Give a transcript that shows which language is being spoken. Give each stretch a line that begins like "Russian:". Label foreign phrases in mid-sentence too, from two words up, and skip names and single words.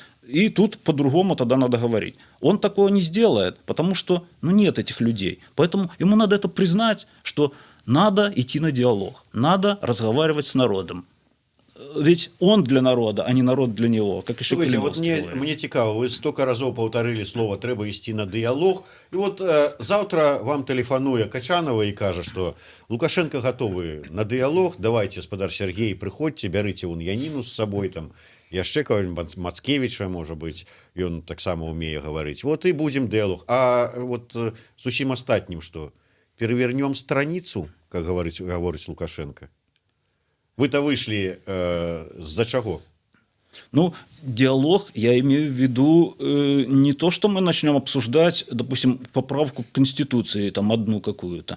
Russian: И тут по-другому тогда надо говорить. Он такого не сделает, потому что нет этих людей. Поэтому ему надо это признать, что надо идти на диалог, надо разговаривать с народом. Ведь он для народа, а не народ для него, как еще Слухайте, вот Калиновский говорит.
Belarusian: мне цікаво, ви столько разоў паўтарылі слова «трэба ісці на дыялог», і вот заўтра вам тэлефануе Качанова і кажа, што Лукашенко гатовы на дыялог, давайте, спадар Сергей, прыходзьце, бярыце вон Яніну з сабой, там, яшчэ кого-нибудь Мацкевіча, можа быць, ён таксама умее гаварыць. Вот і будзем дыялог. А вот з усім астатнім што?
Russian: Перевернем страницу, как говорит Лукашенко? Вы-то вышли за чего? Ну, диалог, я имею в виду не то, что мы начнем обсуждать, допустим, поправку к Конституции, там одну какую-то.